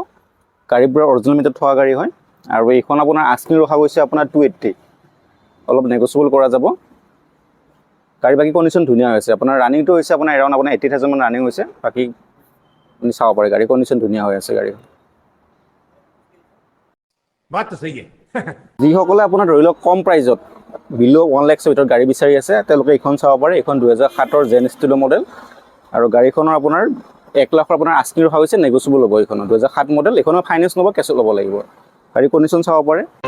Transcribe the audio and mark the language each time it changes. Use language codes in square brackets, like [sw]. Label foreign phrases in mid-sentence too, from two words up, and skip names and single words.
[as] গাড়ীৰ পৰা অৰিজিনেল মিটাৰত থকা গাড়ী হয় আৰু এইখন আপোনাৰ আস্কিং ৰখা গৈছে আপোনাৰ 280, অলপ নেগচিয়েবল কৰা যাব। গাড়ী বাকী কণ্ডিশ্যন ধুনীয়া হৈছে, আপোনাৰ ৰানিংটো হৈছে আপোনাৰ এৰাউণ্ড আপোনাৰ 80,000 মান ৰানিং হৈছে। বাকী আপুনি চাব পাৰে গাড়ী কণ্ডিশ্যন ধুনীয়া হৈ আছে গাড়ী। [hi] बात तो सही है। [as] যিসকলে আপোনাৰ ধৰি লওক কম প্ৰাইজত বিল' 1 লাখৰ ভিতৰত গাড়ী বিচাৰি আছে, তেওঁলোকে এইখন চাব পাৰে। এইখন 2007ৰ জেন ষ্টিলৰ মডেল আৰু গাড়ীখনৰ আপোনাৰ 1 লাখৰ আপোনাৰ আস্কিং ৰখা হৈছে, নেগচিয়েবল হ'ব। এইখনৰ 2007 মডেল, এইখনৰ ফাইনেন্স ল'ব, কেছত ল'ব লাগিব। গাড়ী কণ্ডিশ্যন চাব পাৰে।